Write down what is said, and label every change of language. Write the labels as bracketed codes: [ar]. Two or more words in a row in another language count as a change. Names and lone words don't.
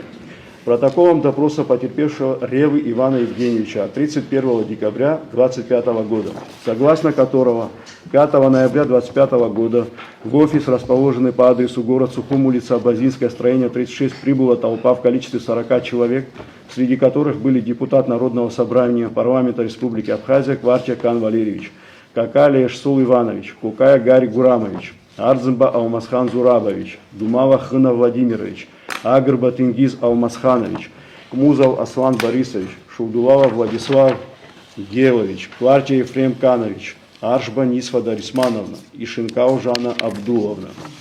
[ru] Протоколом допроса потерпевшего Ревы Ивана Евгеньевича от 31 декабря 2025 года, согласно которого 5 ноября 2025 года в офис, расположенный по адресу город Сухум, улица Абазинская, строение 36, прибыла толпа в количестве 40 человек, среди которых были депутат Народного собрания парламента Республики Абхазия Кварча Кан Валерьевич, Какалия Шсул Иванович, Кукая Гарри Гурамович, Арзымба Алмасхан Зурабович, Думава Хына Владимирович, Агрба Тенгиз Алмасханович, Кмузов Аслан Борисович, Шулдулава Владислав Гелович, Кварча Ефрем Канович, Аршба Нисфа Дарисмановна и Шинкау Жанна Абдуловна.